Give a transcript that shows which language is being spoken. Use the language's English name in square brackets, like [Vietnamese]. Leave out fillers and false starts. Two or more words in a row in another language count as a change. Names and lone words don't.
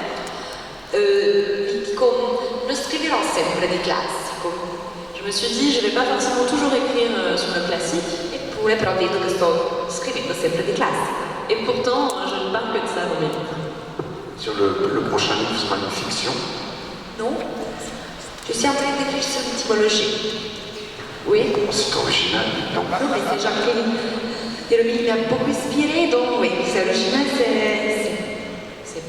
[Italian] mi dico, non scriverò sempre di classico. [French] Je me suis dit, je ne vais pas forcément toujours écrire sur le classique. [Italian] Eppure però vedo che sto scrivendo sempre di classico. [French] Et pourtant, je ne parle que de ça dans mes livres. Sur le prochain livre sera une fiction? Non? Je suis en train d'écrire sur l'étymologie. Oui? C'est original, non? Non, mais c'est genre que le livre m'a beaucoup inspiré, donc oui, c'est original, c'est...